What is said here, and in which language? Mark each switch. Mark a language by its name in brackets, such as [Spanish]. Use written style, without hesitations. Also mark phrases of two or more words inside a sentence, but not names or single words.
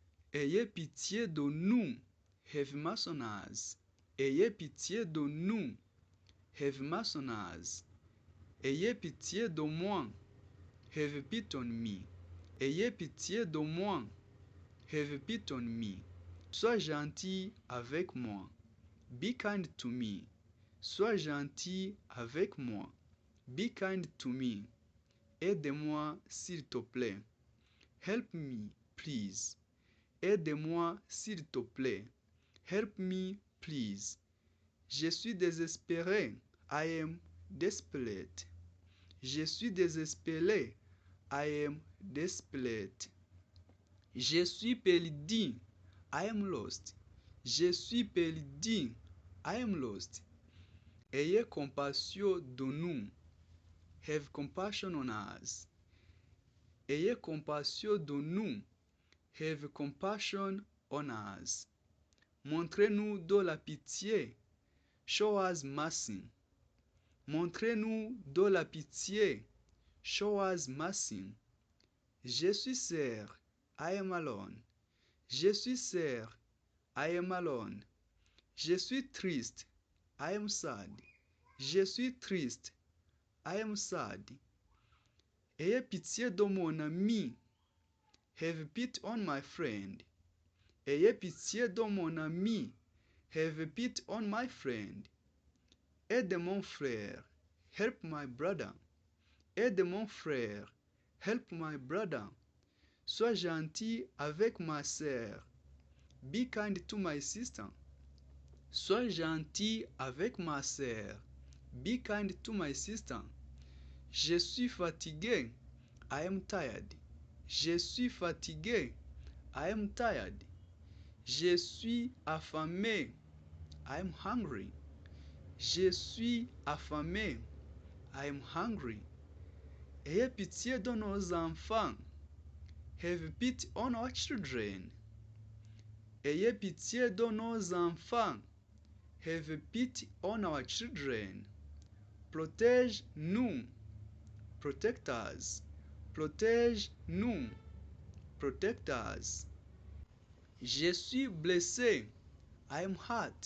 [French] Ayez pitié de nous, [English] have mercy on us. [French] Ayez pitié de nous, [English] have mercy on us. [French] Ayez pitié de moi, [English] have pity on me. [French] Ayez pitié de moi, [English] have pity on me. [French] Sois gentil avec moi. [English] Be kind to me. [French] Sois gentil avec moi. [English] Be kind to me. [French] Aide-moi s'il te plaît. [English] Help me, please. [French] Aide-moi s'il te plaît. [English] Help me, please. [French] Je suis désespéré. [English] I am desperate. [French] Je suis désespéré. [English] I am desperate. [French] Je suis perdu. [English] I am lost. [French] Je suis perdu. [English] I am lost. [French] Ayez compassion de nous. [English] Have compassion on us. [French] Ayez compassion de nous. [English] Have compassion on us. [French] Montrez-nous de la pitié. [English] Show us mercy. [French] Montrez-nous de la pitié. [English] Show us mercy. [French] Je suis seul. [English] I am alone. [French] Je suis seul. [English] I am alone. [French] Je suis triste. [English] I am sad. [French] Je suis triste. [English] I am sad. [French] Ayez pitié de mon ami. [English] Have pity on my friend. [French] Ayez pitié de mon ami. [English] Have pity on my friend. [French] Aide mon frère. [English] Help my brother. [French] Aide mon frère. [English] Help my brother. [French] Sois gentil avec ma sœur. [English] Be kind to my sister. [French] Sois gentil avec ma sœur. [English] Be kind to my sister. [French] Je suis fatigué. [English] I am tired. [French] Je suis fatigué. [English] I am tired. [French] Je suis affamé. [English] I am hungry. [French] Je suis affamé. [English] I am hungry. [French] Ayez pitié de nos enfants. [English] Have pity on our children. [French] Ayez pitié de nos enfants. [English] Have pity on our children. [French] Protège-nous. [English] Protect us. [French] Protège-nous. [English] Protect us. [French] Je suis blessé. [English] I am hurt.